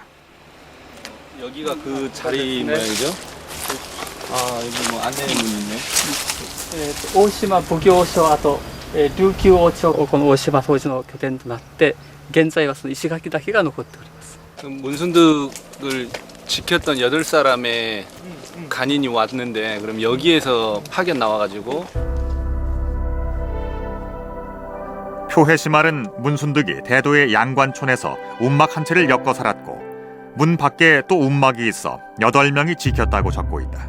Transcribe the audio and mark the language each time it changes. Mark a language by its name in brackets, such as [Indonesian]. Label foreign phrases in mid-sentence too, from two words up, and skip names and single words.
[Korean] 여기가 그 자리 모양이죠? 아, 여기 뭐 안내문이 있네. [Japanese] 大島奉行所、あと琉球王朝この大島当時の拠点となって、現在はその石垣だけが残っております。 [Korean] 문순득을 지켰던 8사람의 간인이 왔는데, 그럼 여기에서 파견 나와가지고 표해시말은 문순득이 대도의 양관촌에서 움막 한 채를 엮어 살았고 문 밖에 또 움막이 있어 8명이 지켰다고 적고 있다.